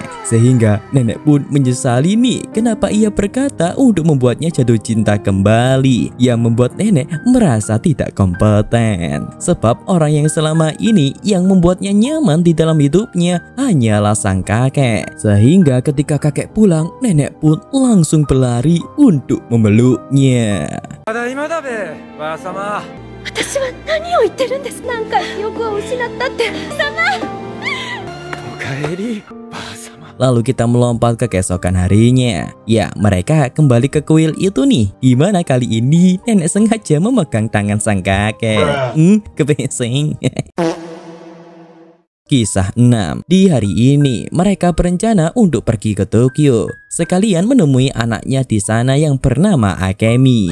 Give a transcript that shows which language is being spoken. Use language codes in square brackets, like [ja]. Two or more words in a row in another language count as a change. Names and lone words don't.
[id] Sehingga nenek pun menyesali nih kenapa ia berkata untuk membuatnya jatuh cinta kembali, yang membuat nenek merasa tidak kompeten. Sebab orang yang selama ini yang membuatnya nyaman di dalam hidupnya hanyalah sang kakek. Sehingga ketika kakek pulang, nenek pun langsung berlari untuk memeluknya. [ja] ただいまだべ、ばあさま。私は何を言ってるんです。何回記憶を失ったって。おかえり、ばあさま。 [id] Lalu kita melompat ke keesokan harinya. Ya, mereka kembali ke kuil itu nih. Di mana kali ini nenek sengaja memegang tangan sang kakek. Kepesing. Kisah 6. Di hari ini mereka berencana untuk pergi ke Tokyo, sekalian menemui anaknya di sana yang bernama Akemi.